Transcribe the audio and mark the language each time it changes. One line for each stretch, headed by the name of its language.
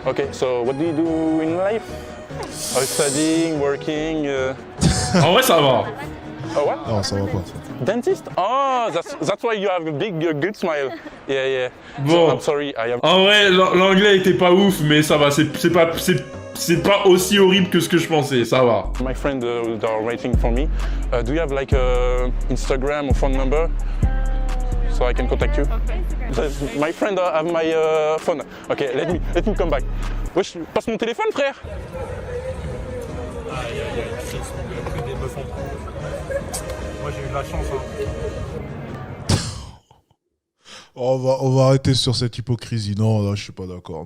English: Okay, so what do you do in life? Are you studying, working?
French: En vrai ça va.
English: Oh, what?
French: Non, ça va pas.
English: Dentist? Oh, that's why you have a big, good smile. Yeah.
French: Bon.
English: So, I'm sorry, I am...
French: En vrai, l'anglais était pas ouf, mais ça va, c'est pas aussi horrible que ce que je pensais, ça va.
English: My friend that are waiting for me. Do you have like a Instagram or phone number so I can contact you? My friend have my phone. Okay, let me come back.
French: Wesh, passe mon téléphone, frère. Moi j'ai eu de la chance. Hein. On va arrêter sur cette hypocrisie. Non, là, je suis pas d'accord.